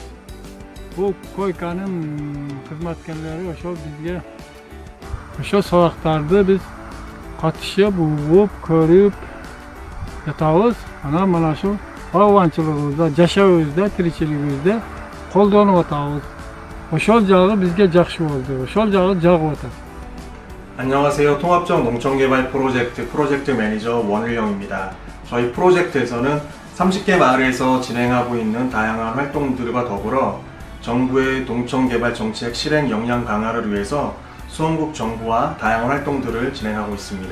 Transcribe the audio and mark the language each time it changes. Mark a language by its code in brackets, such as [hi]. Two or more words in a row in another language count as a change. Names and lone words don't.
[ky] Бул Койканын кызматкерлери ошол бизге ошол сабактарды биз катышып, угуп, көрүп жатабыз. Анан мына ушул багбанчылыгыбызда, жашообузда, тиричилигибизде колдонуп атабыз. Ошол жагы бизге жакшы болду. Ошол жагы жагып атат. [ko] 안녕하세요. 통합적 농촌개발 프로젝트 매니저 원일영입니다. 저희 프로젝트에서는 30개 마을에서 진행하고 있는 다양한 활동들과 더불어 정부의 농촌개발 정책 실행 역량 강화를 위해서 수원국 정부와 다양한 활동들을 진행하고 있습니다.